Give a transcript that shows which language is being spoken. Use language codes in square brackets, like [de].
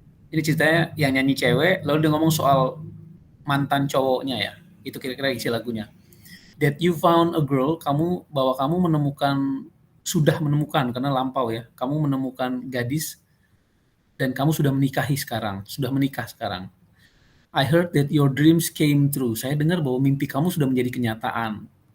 [id] Ini ceritanya yang nyanyi cewek, lalu dia ngomong soal mantan cowoknya ya. Itu kira-kira isi lagunya. [en] That you found a girl, [id] bahwa kamu sudah menemukan, karena lampau ya. Kamu menemukan gadis dan kamu sudah menikah sekarang. [en] I heard that your dreams came true. [id] Saya dengar bahwa mimpi kamu sudah menjadi kenyataan.